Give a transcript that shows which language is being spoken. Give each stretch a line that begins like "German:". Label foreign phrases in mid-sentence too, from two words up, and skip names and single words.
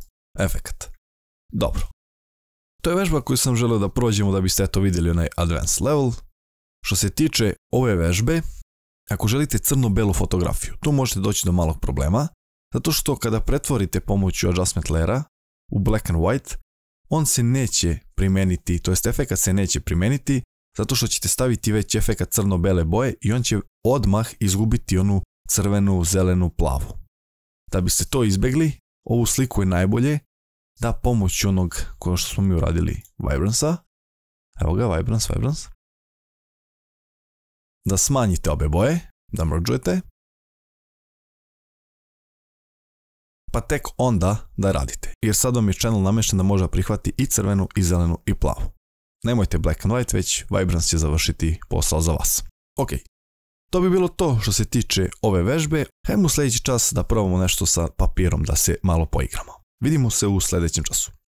Serbian: Default efekat. Dobro. To je vežba koju sam želeo da prođemo da biste to vidjeli onaj
English: advanced level.
Serbian: Što se tiče ove vežbe, ako želite crno-belu fotografiju, tu možete doći do malog problema, zato što kada pretvorite pomoću
English: adjustment layera
Serbian: u
English: black and white,
Serbian: on se neće primeniti, to jest efekat se neće primeniti, zato što ćete staviti već efekat crno-bele boje i on će odmah izgubiti onu crvenu, zelenu, plavu. Da biste to izbjegli, ovu sliku je najbolje da pomoću onog koje što smo mi uradili Vibrance-a, evo ga, Vibrance, da smanjite obe boje, da mergeujete, pa tek onda da radite, jer sad vam je channel namješten da može prihvati i crvenu, i zelenu, i plavu.
English: Nemojte black and white,
Serbian: već Vibrance će završiti posao za vas. Ok, to bi bilo to što se tiče ove vežbe. Hajmo u sljedeći čas da probamo nešto sa papirom da se malo poigramo. Vidimo se u sljedećem času.